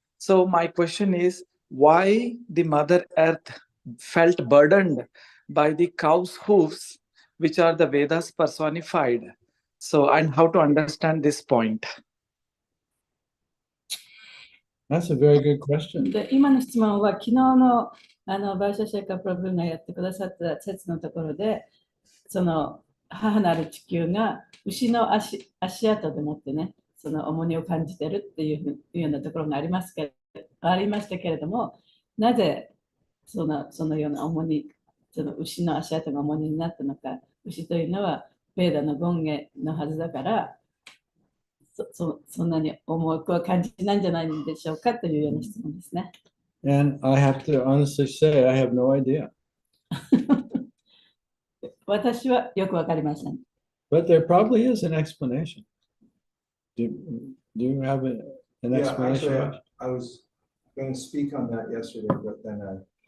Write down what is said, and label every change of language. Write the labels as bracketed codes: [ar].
[en] So my question is, why the Mother Earth felt burdened by the cow's hooves, which are the Vedas personified? So, and how to understand this point? That's a very good question. [ja] で今の質問は昨日のバイシャシェカプロブがやってくださった説のところで、その母なる地球が牛の足跡でもってね、その重荷を感じてるっていうようなところがありましたけれども、なぜそのような重荷、その牛の足跡が重荷になったのか、牛というのはベーダの権下のはずだから、そんなに重くは感じないんじゃないでしょうかというような質問ですね。 [en] And I have to honestly say, I have no idea. [ja] 私はよくわかりません。 [en] But there probably is an explanation. Do you have an Yeah, explanation? actually, I was going to speak on that yesterday, but then I